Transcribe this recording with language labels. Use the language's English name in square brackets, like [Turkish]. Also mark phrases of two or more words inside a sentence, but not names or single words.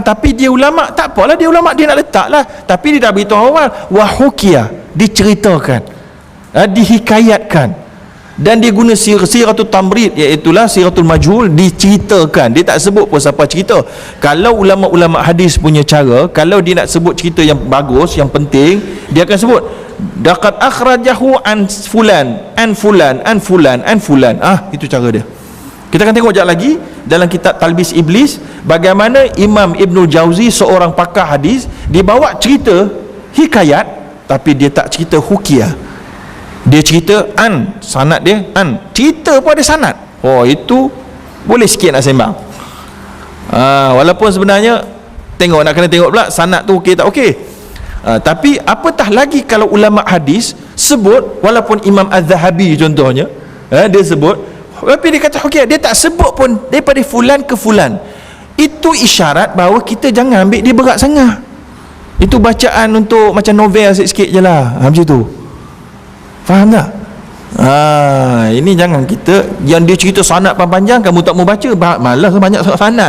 [Malay] Tapi dia ulama tak apalah, dia ulama dia nak letak lah. Tapi dia dah beritahu awal wahukia, diceritakan, dihikayatkan. Dan dia guna [Arabic] صيغة التمريض, [Malay] iaitulah [Arabic] صيغة المجهول, [Malay] diceritakan. Dia tak sebut pun siapa cerita. Kalau ulama-ulama hadis punya cara, kalau dia nak sebut cerita yang bagus, yang penting, dia akan sebut [Arabic] لقد أخرجه عن فلان عن فلان عن فلان عن فلان. [Malay] Itu cara dia. Kita akan tengok sekejap lagi dalam kitab Talbis Iblis, bagaimana Imam Ibnul Jauzi, seorang pakar hadis, dia bawa cerita hikayat, tapi dia tak cerita hukiyah. Dia cerita sanad dia cerita pun ada sanad. Itu boleh sikit nak sembang. Walaupun sebenarnya nak kena tengok pula sanad tu okey tak okey. Tapi apatah lagi kalau ulama hadis sebut, walaupun Imam Az-Zahabi contohnya, dia sebut, tapi dia kata okey, dia tak sebut pun daripada fulan ke fulan. Itu isyarat bahawa kita jangan ambil dia berat sangat. Itu bacaan untuk macam novel sikit-sikit je lah, macam tu. Faham tak? Ini jangan kita yang dia cerita sanad panjang, kamu tak mau baca, malas banyak sanad.